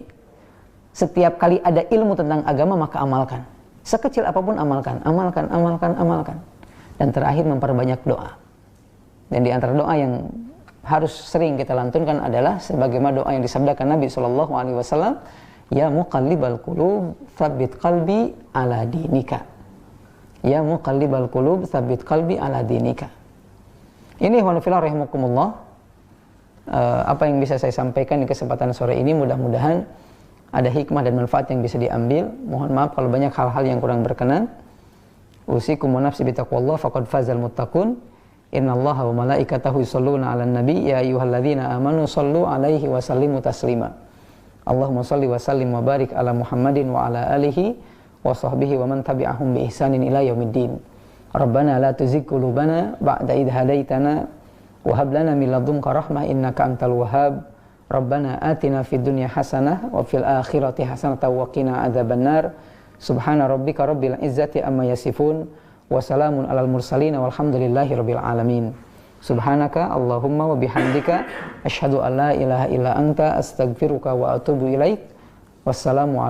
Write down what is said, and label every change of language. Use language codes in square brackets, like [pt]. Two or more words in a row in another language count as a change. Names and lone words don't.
[id] Setiap kali ada ilmu tentang agama maka amalkan. Sekecil apapun amalkan. Dan terakhir memperbanyak doa. Dan di antara doa yang harus sering kita lantunkan adalah sebagaimana doa yang disabdakan Nabi SAW, [ar] يا مقلب القلوب ثبت قلبي على دينك. يا مقلب القلوب ثبت قلبي على دينك. [id] Ini wanafillah rahimakumullah, apa yang bisa saya sampaikan di kesempatan sore ini, mudah-mudahan ada hikmah dan manfaat yang bisa diambil. Mohon maaf kalau banyak hal-hal yang kurang berkenan. [ar] أوصيكم ونفسي بتقوى الله فقد فاز المتقون. إن الله وملائكته يصلون على النبي يا أيها الذين آمنوا صلوا عليه وسلموا تسليما. اللهم صل وسلم وبارك على محمد وعلى آله وصحبه ومن تبعهم بإحسان إلى يوم الدين. ربنا لا تزغ قلوبنا بعد إذ هديتنا وهب لنا من لدنك رحمة إنك أنت الوهاب. ربنا آتنا في الدنيا حسنة وفي الآخرة حسنة وقنا عذاب النار. سبحان ربك رب العزة عما يصفون. وسلام على المرسلين والحمد لله رب العالمين. سبحانك اللهم وبحمدك أشهد أن لا إله إلا أنت أستغفرك وأتوب إليك.